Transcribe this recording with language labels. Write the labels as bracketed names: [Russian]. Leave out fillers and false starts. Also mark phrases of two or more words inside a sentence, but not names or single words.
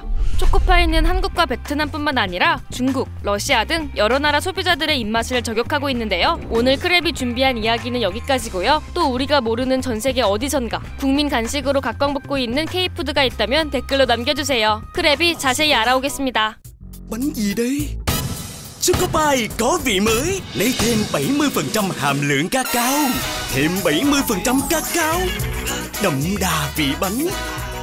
[Korean] 초코파이는 한국과 베트남뿐만 아니라 중국, 러시아 등 여러 나라 소비자들의 입맛을 저격하고 있는데요. 오늘 크랩이 준비한 이야기는 여기까지고요. 또 우리가 모르는 전 세계 어디선가 국민 간식으로 각광받고 있는 K푸드가 있다면 댓글로 남겨주세요. 크랩이 자세히 알아오겠습니다. [Vietnamese] Bánh gì đấy? Chocopai có vị mới, lấy thêm 70% hàm lượng cacao, thêm 70% cacao, đậm đà vị bánh.